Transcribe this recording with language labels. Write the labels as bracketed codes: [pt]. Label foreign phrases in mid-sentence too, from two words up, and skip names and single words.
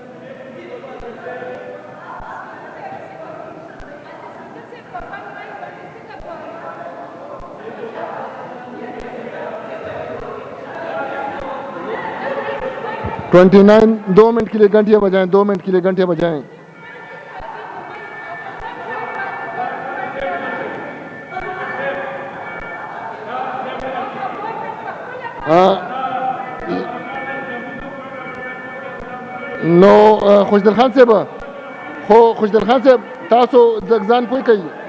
[ur] $29 2 منٹ کے لیے گھنٹیاں بجائیں, 2 منٹ کے لیے گھنٹیاں بجائیں. [ps] نو خوشدل خان صاحب, خوشدل خان صاحب تاسو ځان پوه کوي.